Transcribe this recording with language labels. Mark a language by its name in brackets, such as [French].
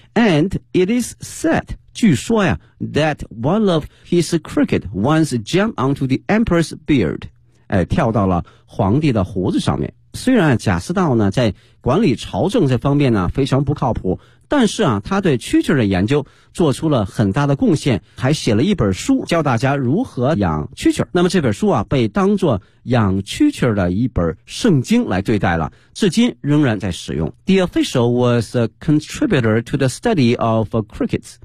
[English] And it is said, [Chinese] 据说呀 [English] that one of his cricket once jumped onto the emperor's beard, [Chinese] 跳到了皇帝的胡子上面。虽然贾似道呢在管理朝政这方面呢非常不靠谱，但是啊他对蛐蛐的研究做出了很大的贡献，还写了一本书教大家如何养蛐蛐。那么这本书啊被当作养蛐蛐的一本圣经来对待了，至今仍然在使用。 [English] The official was a contributor to the study of crickets.